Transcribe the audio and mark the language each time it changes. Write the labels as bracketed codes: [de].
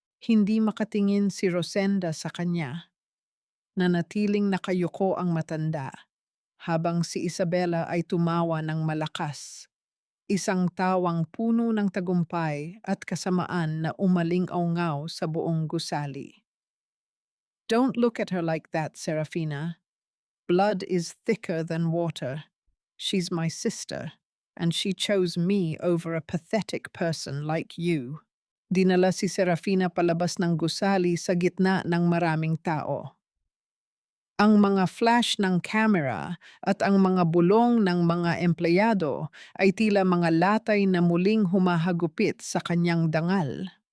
[tl] Hindi makatingin si Rosenda sa kanya. Nanatiling nakayuko ang matanda, habang si Isabela ay tumawa ng malakas. Isang tawang puno ng tagumpay at kasamaan na umaling-aungaw sa buong gusali. [en] Don't look at her like that, Serafina. Blood is thicker than water. She's my sister, and she chose me over a pathetic person like you. [tl] Dinala si Serafina palabas ng gusali sa gitna ng maraming tao. Ang mga flash ng camera at ang mga bulong ng mga empleyado ay tila mga latay na muling humahagupit sa kanyang dangal.